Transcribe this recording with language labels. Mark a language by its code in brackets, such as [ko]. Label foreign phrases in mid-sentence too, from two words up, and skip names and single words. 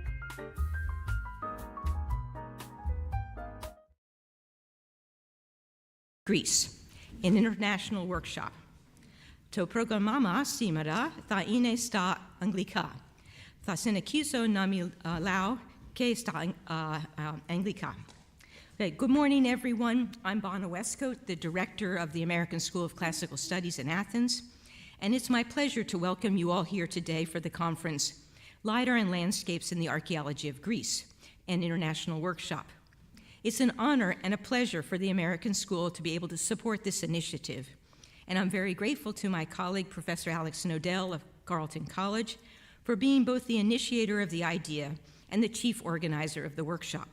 [en] Greece, an international workshop. [el] To programama σήμερα θα είναι στα αγγλικά. Θα συνεχίσω να μιλάω και στα αγγλικά. [en] Okay, good morning, everyone. I'm Bonna Wescoat, the director of the American School of Classical Studies in Athens, and it's my pleasure to welcome you all here today for the conference, LiDAR and Landscapes in the Archaeology of Greece, an international workshop. It's an honor and a pleasure for the American School to be able to support this initiative, and I'm very grateful to my colleague, Professor Alex Knodell of Carleton College, for being both the initiator of the idea and the chief organizer of the workshop.